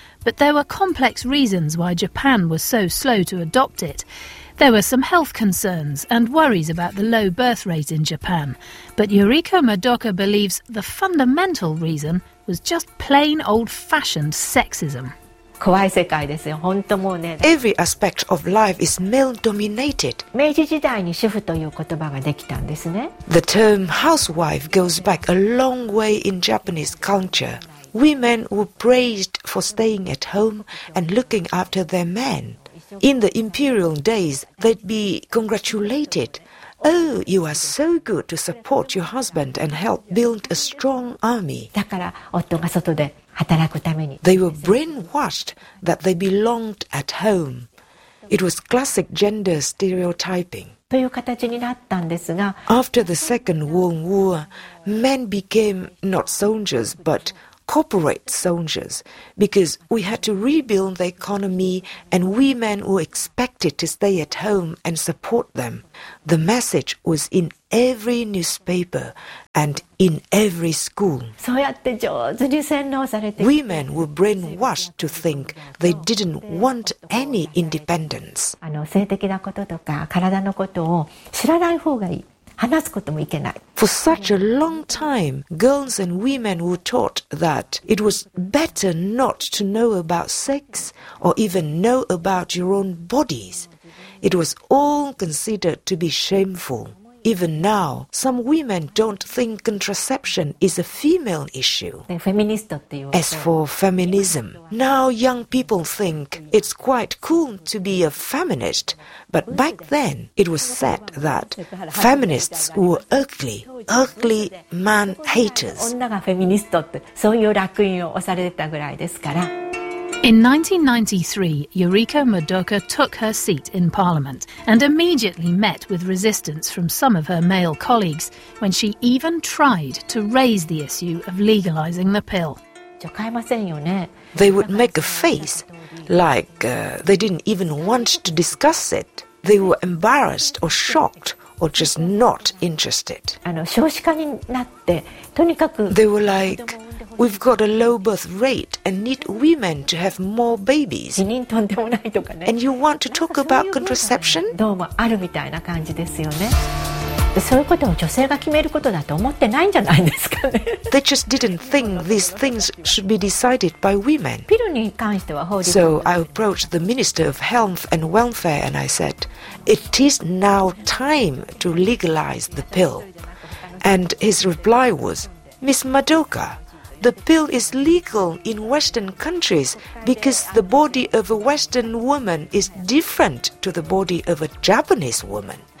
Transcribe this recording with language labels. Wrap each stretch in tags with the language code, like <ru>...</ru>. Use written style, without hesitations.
<en>But there were complex reasons why Japan was so slow to adopt it. There were some health concerns and worries about the low birth rate in Japan. But Yuriko Madoka believes the fundamental reason was just plain old-fashioned sexism.</en> <ja>怖い世界ですよ本当もうね</ja> <en>Every aspect of life is male dominated</en> <ja>明治時代に主婦という言葉ができたんですね</ja> <en>The term housewife goes back a long way in Japanese cultureWomen were praised for staying at home and looking after their men. In the imperial days, they'd be congratulated. Oh, you are so good to support your husband and help build a strong army. They were brainwashed that they belonged at home. It was classic gender stereotyping.</en> <ja>という形になったんですが</ja> <en>After the Second World War, men became not soldiers but corporate soldiers because we had to rebuild the economy and women were expected to stay at home and support them. The message was in every newspaper and in every school.</en> <ja>そうやって上手に洗脳されて</ja> <en>Women were brainwashed to think they didn't want any independence.</en> <ja>性的なこととか体のことを知らない方がいい。話すこともいけない。</ja> <en>For such a long time, girls and women were taught that it was better not to know about sex or even know about your own bodies. It was all considered to be shameful. Even now, some women don't think contraception is a female issue. As for feminism, now young people think it's quite cool to be a feminist, but back then it was said that feminists were ugly, ugly man haters.</en> <ja>女がフェミニストってそういう烙印を押されてたぐらいですから。</ja> <en>In 1993, Yuriko Madoka took her seat in Parliament and immediately met with resistance from some of her male colleagues when she even tried to raise the issue of legalizing the pill. They would make a face, like, they didn't even want to discuss it. They were embarrassed or shocked or just not interested. They were like... We've got a low birth rate and need women to have more babies. And you want to talk about contraception?</en> <ja>どうもあるみたいな感じですよね。そういうことを女性が決めることだと思ってないんじゃないですかね。</ja> <en>They just didn't think these things should be decided by women.</en> <ja>ピルに関しては法律。</ja> <en>So I approached the Minister of Health and Welfare and I said, It is now time to legalize the pill. And his reply was, Miss Madoka,The pill is legal in Western countries because the body of a Western woman is different to the body of a Japanese woman.</en>